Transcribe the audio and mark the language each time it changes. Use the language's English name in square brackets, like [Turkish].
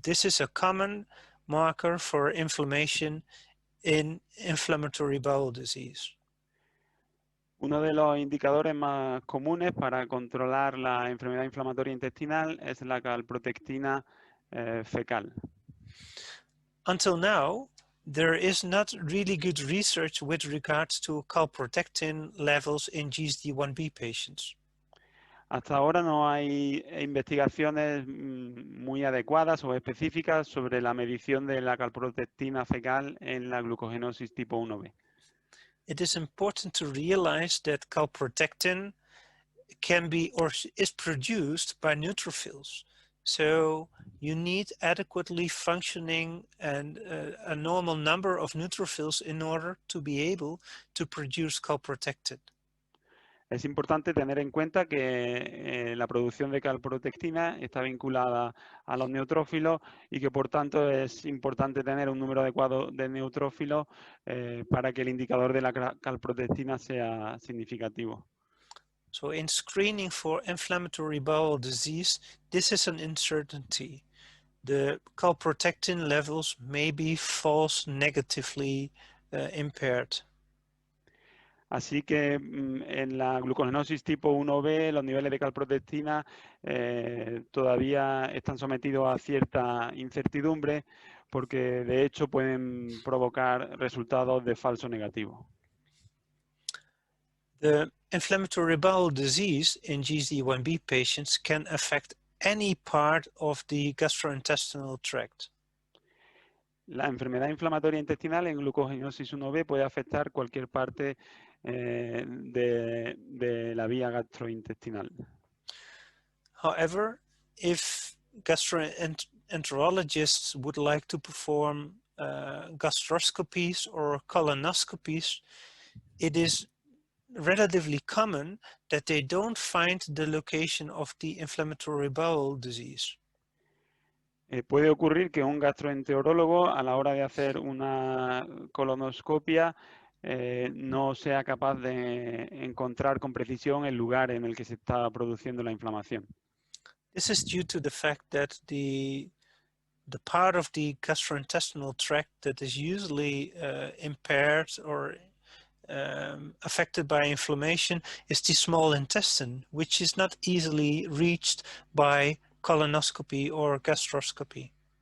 [English] This is a common marker for inflammation in inflammatory bowel disease. [Spanish] Uno de los indicadores más comunes para controlar la enfermedad inflamatoria intestinal es la calprotectina fecal. [English] Until now, there is not really good research with regards to calprotectin levels in GSD1B patients. [Spanish] Hasta ahora no hay investigaciones muy adecuadas o específicas sobre la medición de la calprotectina fecal en la glucogenosis tipo 1B. [English] It is important to realize that calprotectin can be or is produced by neutrophils. So you need adequately functioning and a normal number of neutrophils in order to be able to produce calprotectin. [Spanish] Es importante tener en cuenta que la producción de calprotectina está vinculada a los neutrófilos y que por tanto es importante tener un número adecuado de neutrófilos para que el indicador de la calprotectina sea significativo. [English] So in screening for inflammatory bowel disease, this is an uncertainty. The calprotectin levels may be false negatively impaired. [Spanish] Así que en la glucogenosis tipo 1B los niveles de calprotectina todavía están sometidos a cierta incertidumbre porque de hecho pueden provocar resultados de falso negativo. [English] The inflammatory bowel disease in GSD1B patients can affect any part of the gastrointestinal tract. [Spanish] La enfermedad inflamatoria intestinal en glucogenosis 1B puede afectar cualquier parte de la vía gastrointestinal. [English] However, if gastroenterologists would like to perform gastroscopies or colonoscopies, it is relatively common that they don't find the location of the inflammatory bowel disease. [Spanish] Puede ocurrir que un gastroenterólogo a la hora de hacer una colonoscopia no sea capaz de encontrar con precisión el lugar en el que se está produciendo la inflamación. [English] This is due to the fact that the part of the gastrointestinal tract that is usually impaired or affected by inflammation is the small intestine, which is not easily reached by colonoscopy or gastroscopy.